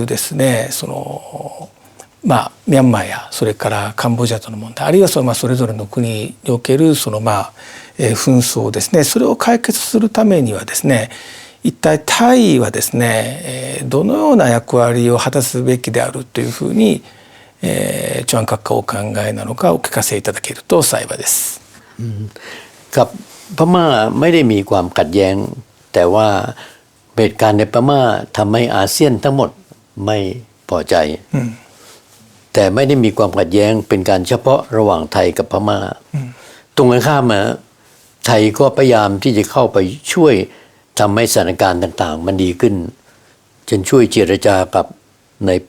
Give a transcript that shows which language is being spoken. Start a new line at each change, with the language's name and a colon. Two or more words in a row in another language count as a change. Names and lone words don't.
Japanese: ですね、そのミャンマーやそれからカンボジアとの問題、あるいはそれぞれの国におけるその紛争ですね、それを解決するためにはですね、一体タイはですね、どのような役割を果たすべきであるというふうにチュアン閣下お考えなのかお聞かせいただけると幸いです。
Thai: กับพม่าไม่ได้มีความขัดแย้งแต่ว่าเหตุการณ์ในพม่าทำให้อาเซียนทั้งหมดไม่พอใจแต่ไม่ได้มีความขัดแย้งเป็นการเฉพาะระหว่างไทยกับพม่าตรงกันข้ามไทยก็พยายามที่จะเข้าไปช่วยทำให้สถานการณ์ต่างๆมันดีขึ้นจนช่วยเจรจากับนายพ